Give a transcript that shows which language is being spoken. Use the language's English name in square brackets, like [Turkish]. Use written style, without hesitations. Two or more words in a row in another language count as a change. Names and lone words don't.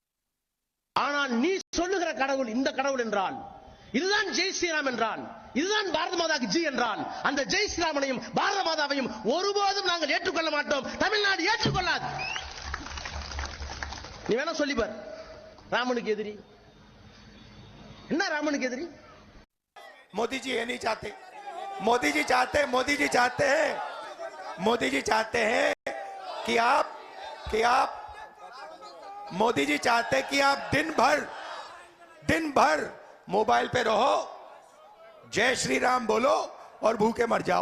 [Tamil] ஆனால் நீ சொல்லுகிற கடவுள் இந்த கடவுள் என்றால், இதுதான் [Hindi] जय श्रीराम [Tamil] என்றால், இதுதான் [Hindi] भारत माता की जय [Tamil] என்றால், அந்த ஜெய் ஸ்ரீராமனையும் பாரத மாதாவையும் ஒருபோதும் நாங்கள் ஏற்றுக்கொள்ள மாட்டோம். தமிழ்நாடு ஏற்றுக்கொள்ளாது. நீ வேணா சொல்லி பார், ராமனுக்கு எதிரி என்ன? ராமனுக்கு எதிரி [Hindi] मोदी जी ये नहीं चाहते. मोदी जी चाहते हैं मोदी जी चाहते हैं कि आप मोदी जी चाहते हैं कि आप दिन भर मोबाइल पे रहो, जय श्री राम बोलो और भूखे मर जाओ.